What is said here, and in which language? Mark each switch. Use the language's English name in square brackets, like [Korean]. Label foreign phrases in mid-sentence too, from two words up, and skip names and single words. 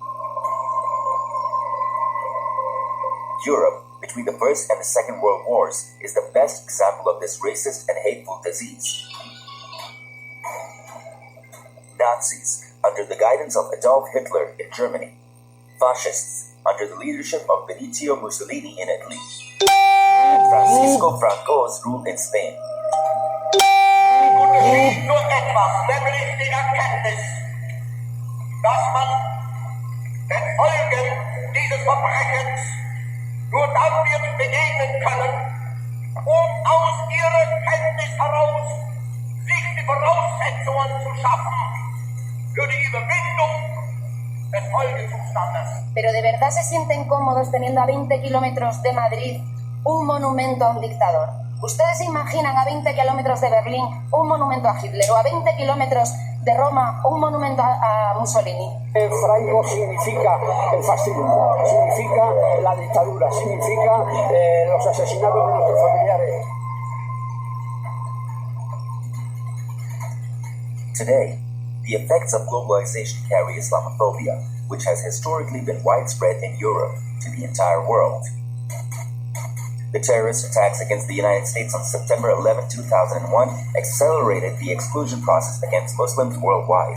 [English] Europe, between the First and the Second World Wars, is the best example of this racist and hateful disease. Nazis, under the guidance of Adolf Hitler in Germany. Fascists, under the leadership of Benito Mussolini in Italy. Francisco Franco's rule in Spain. [German] Nur etwas, nämlich die Erkenntnis, dass man den Folgen dieses Verbrechens nur dann wird begegnen können, aus ihrer Kenntnis heraus sich die Voraussetzungen zu schaffen für die Überwindung des Folgezustandes. [Spanish] Pero ¿de verdad se sienten cómodos teniendo a 20 kilómetros de Madrid un monumento a un dictador? ¿Ustedes se imaginan a 20 kilómetros de Berlín un monumento a Hitler o a 20 kilómetros de Roma un monumento a Mussolini? El franco significa el fascismo, significa la dictadura, significa los asesinatos de nuestros familiares. [English] Today, the effects of globalization carry Islamophobia, which has historically been widespread in Europe, to the entire world. The terrorist attacks against the United States on September 11, 2001 accelerated the exclusion process against Muslims worldwide.